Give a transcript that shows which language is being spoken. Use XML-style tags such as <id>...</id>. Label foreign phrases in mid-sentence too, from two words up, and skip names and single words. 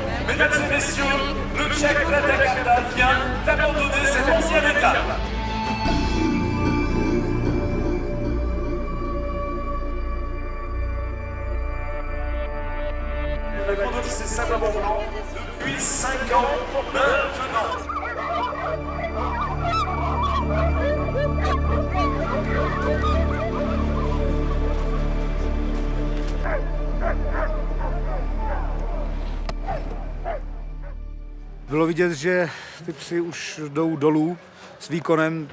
<fr>Mesdames et messieurs, le Tchèque Radek Avda vient d'abandonner cette 11e étape. La grande Odyssée Savoie-Mont-Blanc depuis 5 ans maintenant.</fr> <cs>Bylo vidět, že ty psy už jdou dolů s výkonem.</cs>